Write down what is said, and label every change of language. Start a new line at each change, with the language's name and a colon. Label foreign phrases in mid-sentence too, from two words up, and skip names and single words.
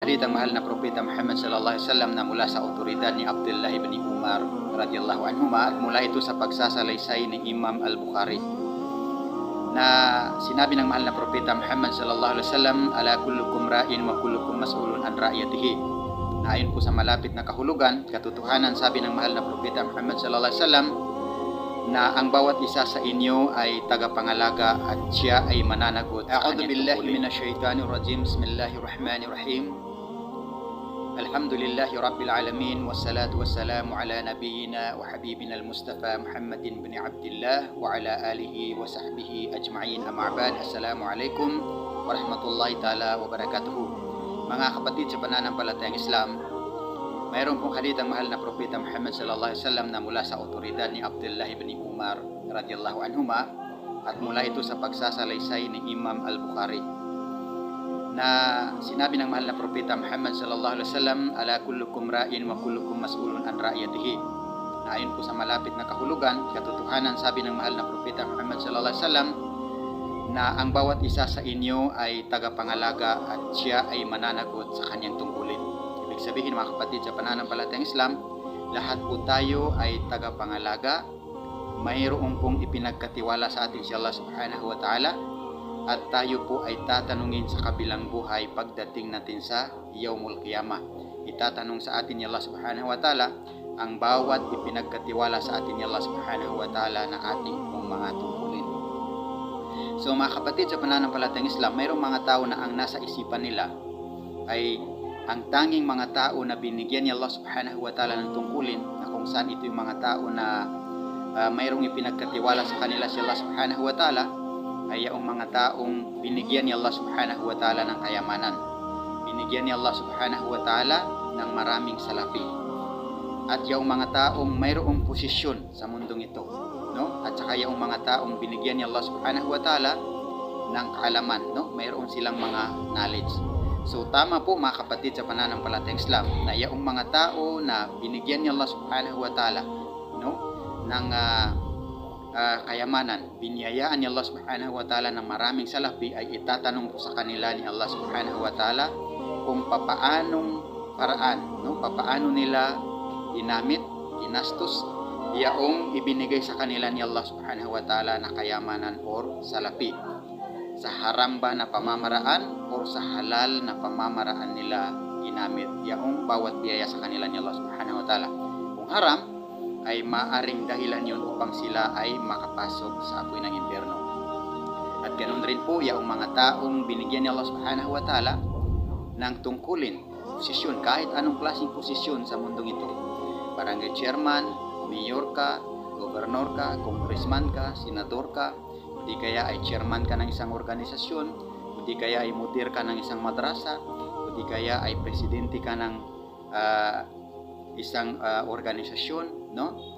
Filipino: hadith ang mahal na propeta Muhammad
Arabic: صلى الله عليه وسلم
Filipino: na mula sa otoridad ni Abdullah ibn Umar
Arabic: رضي الله عنهما,
Filipino: at mula ito sa pagsasalaysay ni Imam al-Bukhari, na sinabi ng mahal na propeta Muhammad
Arabic: صلى الله عليه وسلم, ألا كلكم راع وكلكم مسؤول عن رعيته.
Filipino: Na ayon po sa malapit na kahulugan, katotohanan, sabi ng mahal na propeta Muhammad
Arabic: صلى الله عليه وسلم,
Filipino: na ang bawat isa sa inyo ay tagapangalaga at siya ay mananagot.
Arabic: أعوذ بالله من الشيطان الرجيم بسم الله الرحمن الرحيم. الحمد لله رب العالمين والصلاة والسلام على نبينا وحبيبنا المصطفى محمد بن عبد الله وعلى آله وصحبه أجمعين. أما بعد. السلام عليكم ورحمة الله تعالى وبركاته.
Filipino: Mga kapatid sa pananampalatayang Islam, mayroon pong hadith ang mahal na propeta Muhammad
Arabic: صلى الله عليه وسلم
Filipino: na mula sa otoridad ni Abdullah ibn Umar
Arabic: رضي الله عنهما,
Filipino: at mula ito sa pagsasalaysay ni Imam al-Bukhari, na sinabi ng mahal na propeta Muhammad
Arabic: صلى الله عليه وسلم, ألا كلكم راع وكلكم مسؤول عن رعيته.
Filipino: Na ayon po sa malapit na kahulugan, katotohanan, sabi ng mahal na propeta Muhammad
Arabic: صلى الله عليه وسلم,
Filipino: na ang bawat isa sa inyo ay tagapangalaga at siya ay mananagot sa kanyang tungkulin. Ibig sabihin, mga kapatid sa pananampalatayang Islam, lahat po tayo ay tagapangalaga. Mayroon pong ipinagkatiwala sa atin si Allah
Arabic: سبحانه وتعالى,
Filipino: at tayo po ay tatanungin sa kabilang buhay pagdating natin sa
Arabic: يوم القيامة.
Filipino: Itatanong sa atin ni Allah
Arabic: سبحانه وتعالى
Filipino: ang bawat ipinagkatiwala sa atin ni Allah
Arabic: سبحانه وتعالى
Filipino: na ating pong mga tungkulin. So mga kapatid sa pananampalatayang Islam, mayroong mga tao na ang nasa isipan nila ay ang tanging mga tao na binigyan ni Allah
Arabic: سبحانه وتعالى
Filipino: ng tungkulin, na kung saan ito yung mga tao na mayroong ipinagkatiwala sa kanila si Allah
Arabic: سبحانه وتعالى,
Filipino: ay yung mga taong binigyan ni Allah
Arabic: سبحانه وتعالى
Filipino: ng kayamanan, binigyan ni Allah
Arabic: سبحانه وتعالى
Filipino: ng maraming salapi, at yung mga taong mayroong posisyon sa mundong ito, no? At saka yung mga taong binigyan ni Allah
Arabic: سبحانه وتعالى
Filipino: ng kaalaman, no? Mayroon silang mga knowledge. So tama po mga kapatid sa pananampalatayang Islam, na yung mga tao na binigyan ni Allah
Arabic: سبحانه وتعالى,
Filipino: no, ng kayamanan, binyayaan ni Allah
Arabic: سبحانه وتعالى
Filipino: ng maraming salapi, ay itatanong po sa kanila ni Allah
Arabic: سبحانه وتعالى
Filipino: kung papaanong paraan, no, papaano nila ginamit, ginastos yaong ibinigay sa kanila ni Allah
Arabic: سبحانه وتعالى
Filipino: na kayamanan or salapi. Sa haram ba na pamamaraan o sa halal na pamamaraan nila ginamit yaong bawat biyaya sa kanila ni Allah
Arabic: سبحانه وتعالى.
Filipino: Kung haram, ay maaring dahilan yun upang sila ay makapasok sa apoy ng impyerno. At ganoon rin po yaong mga taong binigyan ni Allah
Arabic: سبحانه وتعالى
Filipino: ng tungkulin, posisyon, kahit anong klaseng posisyon sa mundong ito. Barangay chairman, mayor ka, gobernador ka, congressman ka, senador ka, di kaya ay chairman ka ng isang organisasyon, o di kaya ay mudir ka ng isang madrasa, o di kaya ay presidente ka ng isang organisasyon, no?